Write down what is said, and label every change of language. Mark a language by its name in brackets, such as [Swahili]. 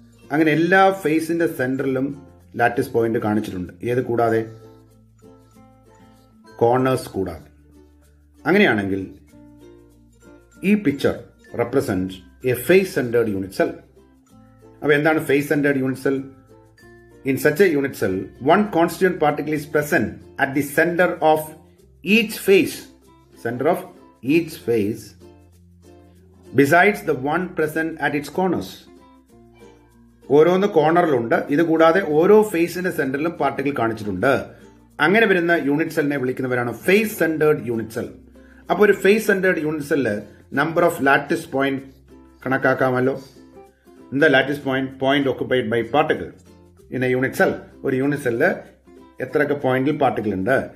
[Malayalam] അങ്ങനെ എല്ലാ ഫേസിന്റെ സെന്ററിലും lattice point കാണിച്ചിട്ടുണ്ട്. ഏത് കൂടാതെ? കോർണേഴ്സ് കൂടാതെ. അങ്ങനെയാണെങ്കിൽ ഈ [English] Picture represent a face centered unit cell. [Malayalam] അപ്പൊ എന്താണ് face centred unit cell? [English] In such a unit cell, one constituent particle is present at the center of each face. Center of each face, besides the one present at its corners. [Malayalam] ഓരോന്ന് കോർണറിലുണ്ട്. ഇത് കൂടാതെ ഓരോ ഫേസിന്റെ സെന്ററിലും particle കാണിച്ചിട്ടുണ്ട്. അങ്ങനെ വരുന്ന unit സെല്ലിനെ വിളിക്കുന്നവരാണ് face centred unit cell. അപ്പോൾ ഒരു face centred unit cell number of lattice point കണക്കാക്കാമല്ലോ. എന്താ lattice point? [English] Point occupied by particle in a unit cell. [Malayalam] ഒരു യൂണിറ്റ് സെല്ല് എത്രയൊക്കെ പോയിന്റിൽ പാർട്ടിക്കിൾ ഉണ്ട്?